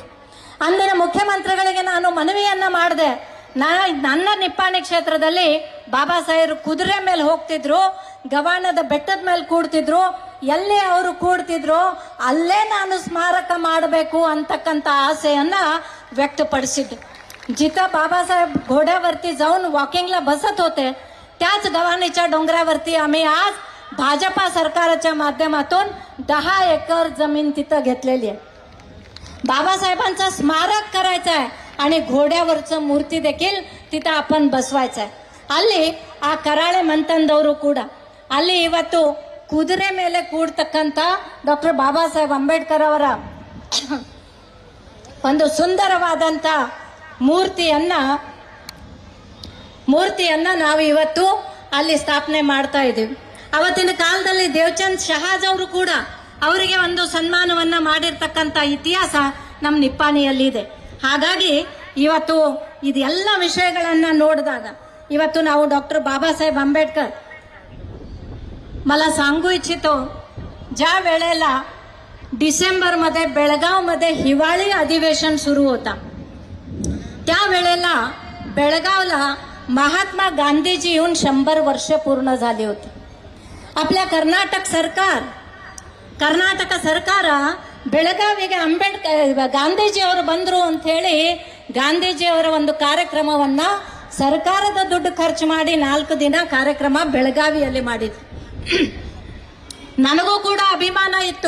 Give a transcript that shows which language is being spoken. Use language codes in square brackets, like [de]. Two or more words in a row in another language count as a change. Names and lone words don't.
[kn] ಅಂದಿನ ಮುಖ್ಯಮಂತ್ರಿಗಳಿಗೆ ನಾನು ಮನವಿಯನ್ನ ಮಾಡಿದೆ, ನನ್ನ ನಿಪ್ಪಾಣಿ ಕ್ಷೇತ್ರದಲ್ಲಿ ಬಾಬಾ ಸಾಹೇಬರು ಕುದುರೆ ಮೇಲೆ ಹೋಗ್ತಿದ್ರು, ಗವಾಣದ ಬೆಟ್ಟದ ಮೇಲೆ ಕೂಡ್ತಿದ್ರು, ಎಲ್ಲಿ ಅವರು ಕೂಡ್ತಿದ್ರು ಅಲ್ಲೇ ನಾನು ಸ್ಮಾರಕ ಮಾಡಬೇಕು ಅಂತಕ್ಕಂಥ ಆಸೆಯನ್ನ व्यक्तಪಡಿಸಿದ್ದು. [mr] जिथं बाबासाहेब घोड्यावरती जाऊन वॉकिंगला बसत होते त्याच गव्हाणीच्या डोंगरावरती आम्ही आज भाजपा सरकारच्या माध्यमातून 10 एकर जमीन तिथं घेतलेली आहे. बाबासाहेबांचं स्मारक करायचं आहे आणि घोड्यावरचं मूर्ती देखील तिथं आपण बसवायचं आहे. [kn] ಅಲ್ಲಿ ಆ ಕರಾಳೆ ಮಂತಂದವರು ಕೂಡ ಅಲ್ಲಿ ಇವತ್ತು ಕುದುರೆ ಮೇಲೆ ಕೂಡ್ತಕ್ಕಂಥ ಡಾಕ್ಟರ್ ಬಾಬಾ ಸಾಹೇಬ್ ಅಂಬೇಡ್ಕರ್ ಅವರ ಒಂದು ಸುಂದರವಾದಂಥ ಮೂರ್ತಿಯನ್ನ ನಾವು ಇವತ್ತು ಅಲ್ಲಿ ಸ್ಥಾಪನೆ ಮಾಡ್ತಾ ಇದ್ದೀವಿ. ಅವತ್ತಿನ ಕಾಲದಲ್ಲಿ ದೇವಚಂದ್ ಶಹಾಜ್ ಅವರು ಕೂಡ ಅವರಿಗೆ ಒಂದು ಸನ್ಮಾನವನ್ನ ಮಾಡಿರ್ತಕ್ಕಂಥ ಇತಿಹಾಸ ನಮ್ಮ ನಿಪ್ಪಾಣಿಯಲ್ಲಿ ಇದೆ. ಹಾಗಾಗಿ ಇವತ್ತು ಇದೆಲ್ಲ विषयಗಳನ್ನ ನೋಡಿದಾಗ ಇವತ್ತು ನಾವು [mr] डॉक्टर बाबासाहेब आंबेडकर मला सांगू इच्छितो, ज्या वेळेला डिसेंबरमध्ये बेळगावमध्ये हिवाळी अधिवेशन सुरू होता त्यावेळेला बेळगावला महात्मा गांधीजी येऊन 100 वर्ष पूर्ण झाली होती. आपल्या कर्नाटक [kn] ಸರ್ಕಾರ ಬೆಳಗಾವಿಗೆ ಗಾಂಧೀಜಿ ಅವರು ಬಂದ್ರು ಅಂತ ಹೇಳಿ ಗಾಂಧೀಜಿ ಅವರ ಒಂದು ಕಾರ್ಯಕ್ರಮವನ್ನ ಸರ್ಕಾರದ ದುಡ್ಡು ಖರ್ಚು ಮಾಡಿ 4 ದಿನ ಕಾರ್ಯಕ್ರಮ ಬೆಳಗಾವಿಯಲ್ಲಿ ಮಾಡಿದ್ರು. ನನಗೂ ಕೂಡ ಅಭಿಮಾನ ಇತ್ತು.